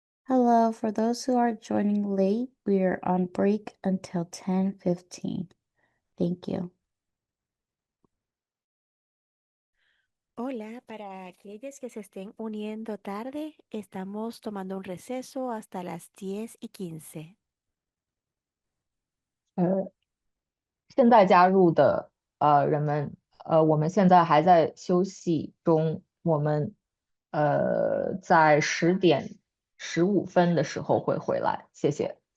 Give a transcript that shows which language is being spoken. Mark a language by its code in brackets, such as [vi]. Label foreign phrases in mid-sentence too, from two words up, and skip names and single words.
[en] Hello, for those who are joining late, we are on break until 10:15. Thank you. [es] Hola, para aquellos que se estén uniendo tarde, estamos tomando un receso hasta las 10:15. [zh] 呃，现在加入的人们，我们现在还在休息中，我们在10点15分的时候会回来，谢谢。